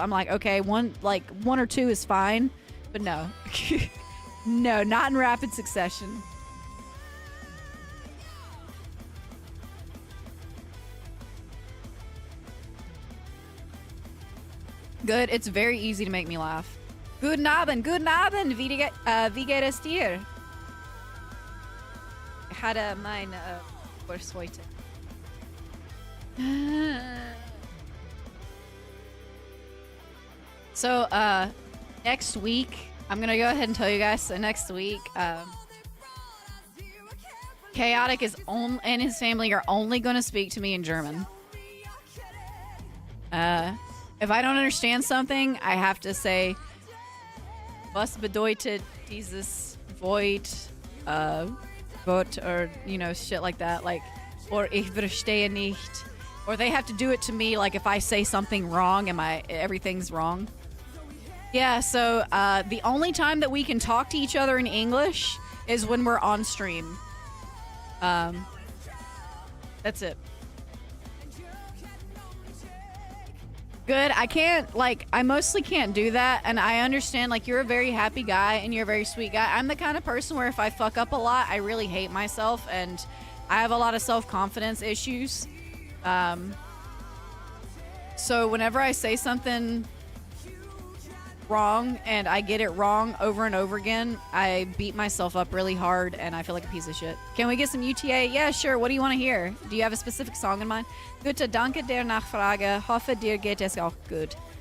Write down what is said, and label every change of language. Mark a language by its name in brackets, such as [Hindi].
[English] I'm like, okay, one or two is fine, but no. No, not in rapid succession. Good. It's very easy to make me laugh. [German] Guten Abend, wie geht es dir? Ich hatte meine Kurs heute. [English] So, next week, I'm gonna go ahead and tell you guys. So next week, Chaotic and his family are only gonna speak to me in German. If I don't understand something, I have to say, [German] was bedeutet dieses Wort, Wort, [English] or, you know, shit like that. Like, or [German] ich verstehe nicht. [English] Or they have to do it to me, like, if I say something wrong, everything's wrong. Yeah, so, the only time that we can talk to each other in English is when we're on stream. That's it. Good. I mostly can't do that, and I understand, like, you're a very happy guy and you're a very sweet guy. I'm the kind of person where if I fuck up a lot, I really hate myself, and I have a lot of self-confidence issues. So whenever I say something wrong and I get it wrong over and over again, I beat myself up really hard and I feel like a piece of shit. Can we get some UTA? Yeah, sure. What do you want to hear? Do you have a specific song in mind? [German] Gute, danke der Nachfrage. Hoffe, dir geht es auch gut.